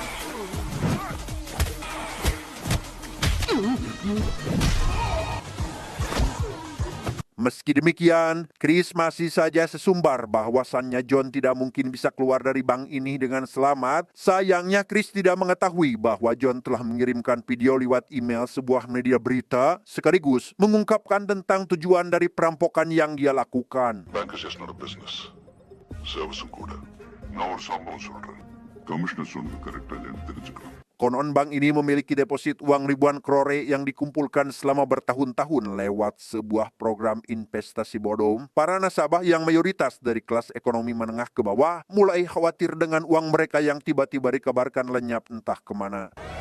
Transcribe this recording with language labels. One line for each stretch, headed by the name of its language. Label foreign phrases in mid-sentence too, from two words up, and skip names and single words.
Indonesian: Meski demikian, Chris masih saja sesumbar bahwasannya John tidak mungkin bisa keluar dari bank ini dengan selamat. Sayangnya Chris tidak mengetahui bahwa John telah mengirimkan video lewat email sebuah media berita sekaligus mengungkapkan tentang tujuan dari perampokan yang dia lakukan.
English: Bank is just not a business.
Tamil: Service கூட நான் ஒரு சம்பவம் சொல்றேன். கமிஷனர் சொன்னது கரெக்டா இல்லைன்னு தெரிஞ்சுக்கணும்.
Indonesian: Konon bank ini memiliki deposit uang ribuan krore yang dikumpulkan selama bertahun-tahun lewat sebuah program investasi bodong. Para nasabah yang mayoritas dari kelas ekonomi menengah ke bawah mulai khawatir dengan uang mereka yang tiba-tiba dikabarkan lenyap entah kemana.